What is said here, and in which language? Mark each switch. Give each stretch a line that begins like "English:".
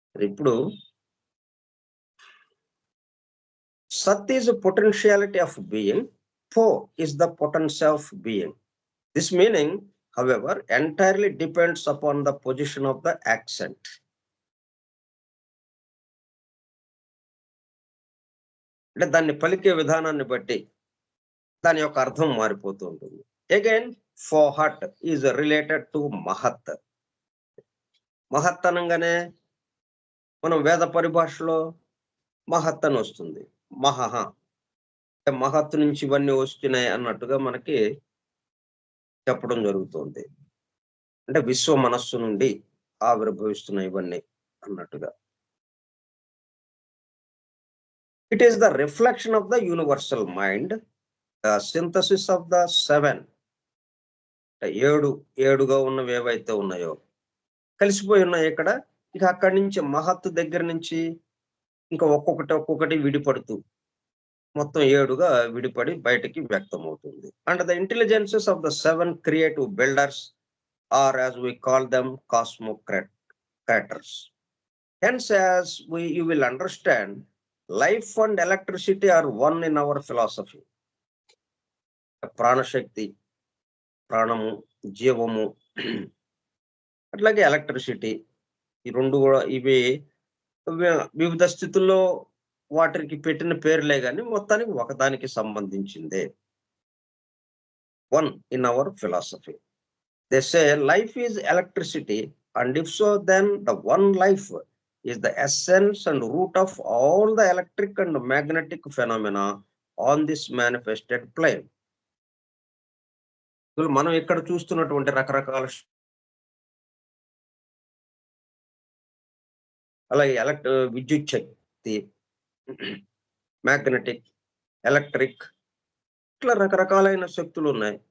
Telugu: ఇప్పుడు
English: Sat is a potentiality of being. Po is the potency of being. This meaning, however, entirely depends upon the position of the accent.
Telugu: అంటే దాన్ని పలికే విధానాన్ని బట్టి దాని యొక్క అర్థం మారిపోతూ ఉంటుంది.
English: Again Fohat is related to మహత్.
Telugu: మహత్ అనంగానే మనం వేద పరిభాషలో మహత్ అని వస్తుంది. మహః మహత్తు నుంచి ఇవన్నీ వస్తున్నాయి అన్నట్టుగా మనకి చెప్పడం జరుగుతుంది. అంటే విశ్వ మనస్సు నుండి ఆవిర్భవిస్తున్నాయి ఇవన్నీ అన్నట్టుగా.
English: It is the reflection of the universal mind, the synthesis of the 7.
Telugu: 7గా ఉన్నవి ఏవైతే ఉన్నాయో కలిసిపోయి ఉన్నాయి ఇక్కడ. ఇక అక్కడి నుంచి మహత్తు దగ్గర నుంచి ఇంకా ఒక్కొక్కటి విడిపడుతూ మొత్తం 7గా విడిపడి బయటికి వ్యక్తమవుతుంది.
English: And the intelligences of the 7 creative builders are as we call them cosmocrators. Hence, as you will understand, life and electricity are one in our philosophy.
Telugu: ప్రాణశక్తి, ప్రాణము, జీవము, అట్లాగే ఎలక్ట్రిసిటీ, ఈ 2 కూడా ఇవి వివిధ స్థితుల్లో వాటికి పెట్టిన పేర్లే గాని మొత్తానికి ఒకదానికి సంబంధించిందే.
English: One in our philosophy. They say life is electricity, and if so, then the one life is the essence and root of all the electric and magnetic phenomena on this manifested plane.
Telugu: మనం ఇక్కడ చూస్తున్నటువంటి రకరకాల అలాగే విద్యుత్ శక్తి, magnetic, electric, ఇట్లా రకరకాలైన శక్తులు ఉన్నాయి.